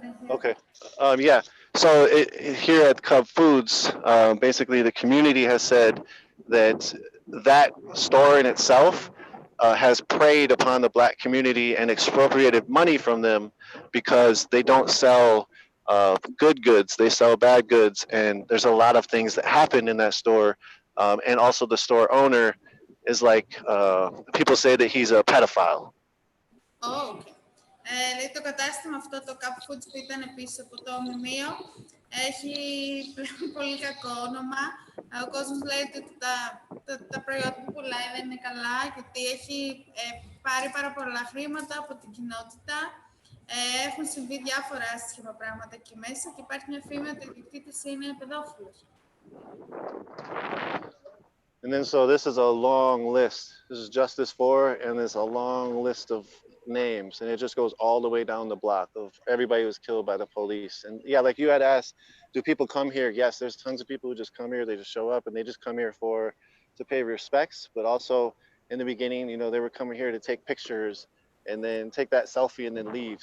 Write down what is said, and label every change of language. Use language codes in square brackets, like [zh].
[en] Okay. Yeah. So here at Cub Foods, basically the community has said that that store in itself has preyed upon the Black community and expropriated money from them because they don't sell good goods, they sell bad goods, and there's a lot of things that happen in that store. And also the store owner is like, people say that he's a pedophile. Oh, okay. [el] Λέει το κατάστημα αυτό, το Cup Foods που ήταν πίσω από το μνημείο, έχει πλέον πολύ κακό όνομα. Ο κόσμος λέει ότι τα προϊόντα που πουλάει δεν είναι καλά και ότι έχει πάρει πάρα πολλά χρήματα από την κοινότητα. Έχουν συμβεί διάφορα άσχημα πράγματα εκεί μέσα και υπάρχει μια φήμη ότι ο ιδιοκτήτης είναι παιδόφιλος. [en] And then so this is a long list. This is just this four, and there's a long list of names, and it just goes all the way down the block of everybody who was killed by the police. And yeah, like you had asked, do people come here? Yes, there's tons of people who just come here, they just show up, and they just come here to pay respects, but also in the beginning, they were coming here to take pictures and then take that selfie and then leave.